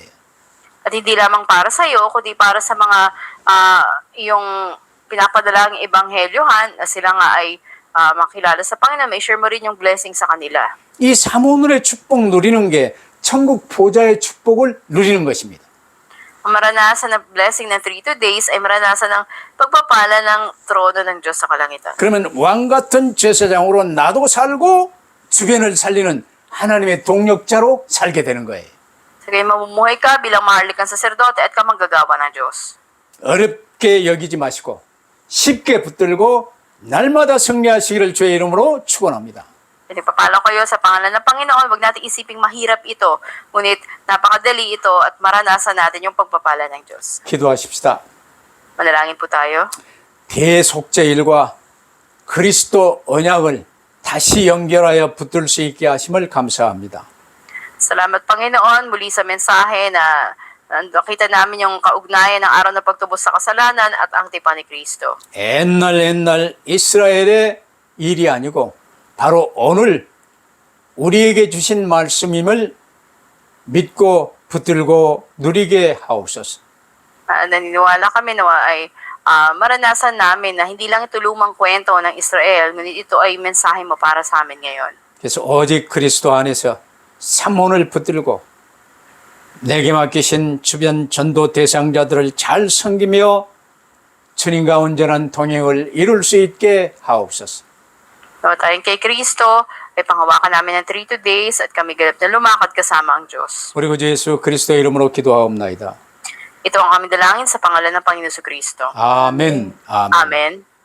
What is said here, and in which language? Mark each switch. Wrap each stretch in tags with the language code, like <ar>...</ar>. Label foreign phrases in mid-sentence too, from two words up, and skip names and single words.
<tl>At hindi lamang para sa iyo, kundi para sa mga iyong pinapadalaang ebanghelyohan na sila nga ay makilala sa Panginoon, may share mo rin yung blessing sa kanila.</tl> <ko>이 사모늘의 축복 누리는 게 천국 보좌의 축복을 누리는 것입니다.</ko> <tl>Ang maranasan ng blessing ng 3 days ay maranasan ng pagpapala ng trono ng Diyos sa kalangitan.</tl> <ko>그러면 왕 같은 제사장으로 나도 살고 주변을 살리는 하나님의 동력자로 살게 되는 거예요.</ko> <tl>Sige, mamumuhay ka bilang maharlikang saserdote at ka manggagawa ng Diyos.</tl> <ko>어렵게 여기지 마시고 쉽게 붙들고 날마다 승리하시기를 주의 이름으로 축원합니다.</ko> <tl>Pinagpapala kayo sa pangalan ng Panginoon, huwag natin isiping mahirap ito, ngunit napakadali ito at maranasan natin yung pagpapala ng Diyos.</tl> <ko>기도하십시다.</ko> <tl>Manalangin po tayo.</tl> <ko>대속죄일과 그리스도 언약을 다시 연결하여 붙들 수 있게 하심을 감사합니다.</ko> <tl>Salamat Panginoon muli sa mensahe na nakita namin yung kaugnayan ng araw na pagtubos sa kasalanan at ang tipan ni Kristo.</tl> <ko>옛날 이스라엘의 일이 아니고 바로 오늘 우리에게 주신 말씀임을 믿고 붙들고 누리게 하옵소서.</ko> <tl>Naniniwala kami na ay maranasan namin na hindi lang ito lumang kwento ng Israel, ngunit ito ay mensahe mo para sa amin ngayon.</tl> <ko>그래서 오직 그리스도 안에서 삼원을 붙들고 내게 맡기신 주변 전도 대상자들을 잘 섬기며 주님과 온전한 동행을 이룰 수 있게 하옵소서.</ko> <tl>So, tayong kay Kristo, ay panghawakan namin ng 32 days at kami galap na lumakad kasama ang Diyos.</tl> <ko>우리 구주 예수 그리스도의 이름으로 기도하옵나이다.</ko> <tl>Ito ang aming dalangin sa pangalan ng Panginoon Kristo.</tl> <ko>아멘. 아멘.</ko> <tl>Amen.</tl>